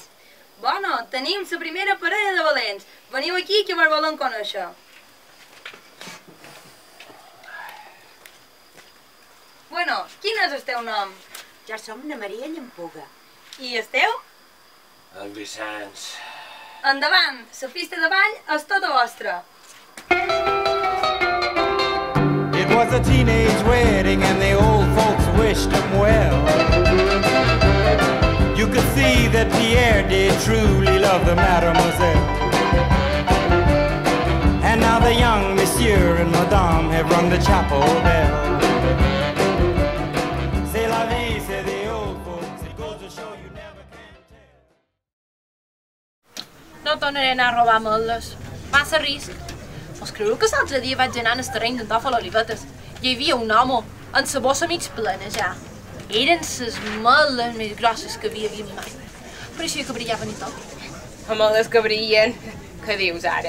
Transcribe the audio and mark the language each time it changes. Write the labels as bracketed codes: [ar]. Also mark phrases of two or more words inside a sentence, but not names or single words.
[ca] Bueno, tenim la primera parella de valents. Veniu aquí que vos volen conèixer. Bueno, quin és el teu nom? Jo som na Maria Llampuga. I el teu? En Vicenç. Endavant, la pista de ball és tota vostra. [en] It was a teenage wedding and the old folks wished him well. You could see that Pierre did truly love the mademoiselle. And now the young monsieur and madame have rung the chapel bell. [fr] C'est la vie, [en] say the old folks, it goes to show you never can tell. [ca] No tornaré a anar a robar meles. Massa risc. Us creu que l'altre dia vaig anar en el terreny d'en Tòfol Olivetes? Hi havia un home amb la bossa mig plena ja. Eren les meles més grosses que havia vist mai. Pareixia que brillaven i tot. Meles que brillen? Què dius ara?